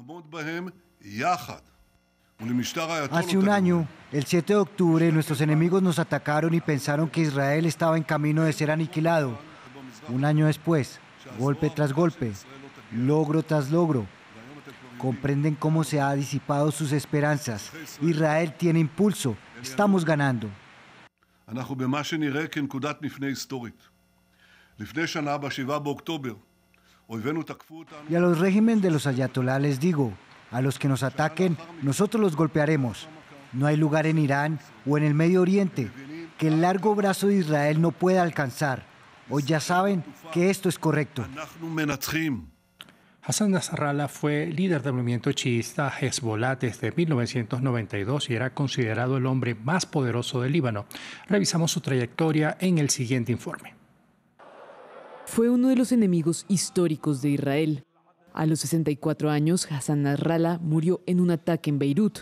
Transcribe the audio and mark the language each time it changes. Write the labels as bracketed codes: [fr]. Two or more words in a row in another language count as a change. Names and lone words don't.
[es] Hace un año, el 7 de octubre, nuestros enemigos nos atacaron y pensaron que Israel estaba en camino de ser aniquilado. Un año después, golpe tras golpe, logro tras logro, comprenden cómo se han disipado sus esperanzas. Israel tiene impulso, estamos ganando. [he] אנחנו במה שנראה כנקודת מפנה היסטורית. לפני שנה, ב-7 באוקטובר, אויבינו תקפו אותנו... [es] Y a los regímenes de los ayatolá les digo, a los que nos ataquen, nosotros los golpearemos. No hay lugar en Irán o en el Medio Oriente que el largo brazo de Israel no pueda alcanzar. Hoy ya saben que esto es correcto. [he] אנחנו מנצחים. [es] Hassan Nasrallah fue líder del movimiento chiista Hezbollah desde 1992 y era considerado el hombre más poderoso del Líbano. Revisamos su trayectoria en el siguiente informe. Fue uno de los enemigos históricos de Israel. A los 64 años, Hassan Nasrallah murió en un ataque en Beirut.